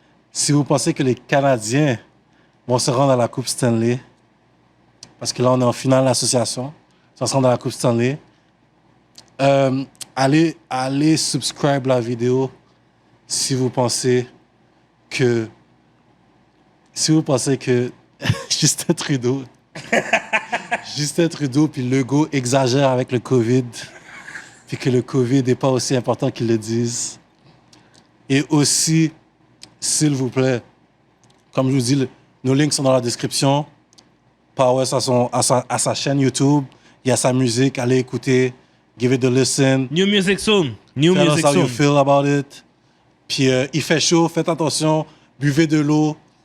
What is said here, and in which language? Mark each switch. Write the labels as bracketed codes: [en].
[fr] Si vous pensez que les Canadiens vont se rendre à la Coupe Stanley, parce que là, on est en finale d'association, ça se rend à la Coupe Stanley, allez subscribe la vidéo si vous pensez que Justin Trudeau puis Legault exagère avec le COVID, puis que le COVID n'est pas aussi important qu'ils le disent. Et aussi, s'il vous plaît, comme je vous dis, nos links sont dans la description. Powers à sa chaîne YouTube, il y a sa musique, allez écouter, [en] give it a listen. New music soon. Tell us how you feel about it. [fr] Puis il fait chaud, faites attention, buvez de l'eau.